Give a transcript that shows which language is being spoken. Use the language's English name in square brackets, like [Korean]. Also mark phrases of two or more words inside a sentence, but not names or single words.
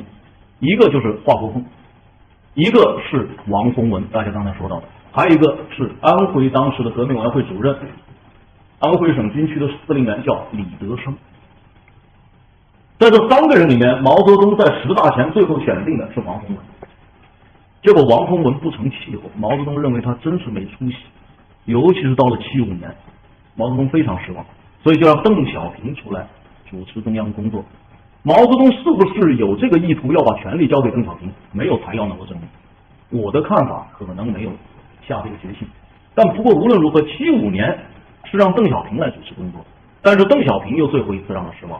[Chinese] 一個就是華國鋒，一個是王洪文，大家剛才說到的，還有一個是安徽當時的革命委員會主任安徽省军区的司令员叫李德生。在这3个人里面，毛泽東在10大前最後選定的是王洪文。結果王洪文不成氣候，毛澤東認為他真是沒出息，尤其是到了75年，毛澤東非常失望，所以就讓鄧小平出來主持中央工作。毛澤東是不是有這個意圖要把權力交給鄧小平？沒有材料能夠證明。我的看法可能沒有下這個決心。但不過無論如何，75年是讓鄧小平來主持工作，但是鄧小平又最後一次讓他失望。